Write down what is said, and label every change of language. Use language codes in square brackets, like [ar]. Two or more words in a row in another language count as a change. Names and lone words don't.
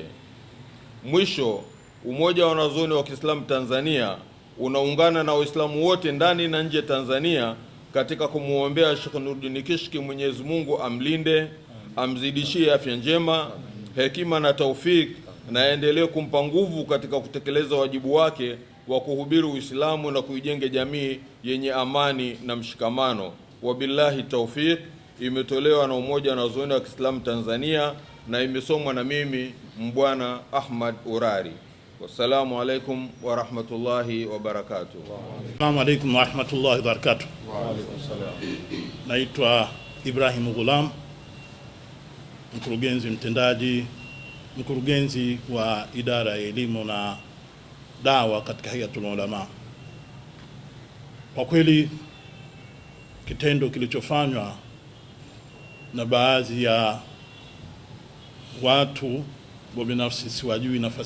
[sw] Mwisho, Umoja wa Wanazuoni wa Kiislamu Tanzania unaungana na Waislamu wote ndani na nje Tanzania katika kumuombea Sheikh Nuruddin Kishki, Mwenyezi Mungu amlinde, amzidishie afya njema, hekima na taufik, na aendelee kumpa nguvu katika kutekeleza wajibu wake wa kuhubiri Uislamu na kuijenge jamii yenye amani na mshikamano. [ar] وبالله التوفيق. [sw] Imetolewa na Umoja wa Wanazuoni wa Kiislamu Tanzania na imesomwa na mimi Mbwana Ahmad Urari. [ar] والسلام عليكم ورحمة الله وبركاته. السلام عليكم ورحمة الله وبركاته. وعليكم السلام. [sw] Naitwa Ibrahim Ghulam, mkurugenzi mtendaji, mkurugenzi wa idara ya elimu na dawa katika Hayatul Ulama. Kwa kweli kitendo kilichofanywa na baadhi ya watu wa binafsi, siwajui nafasi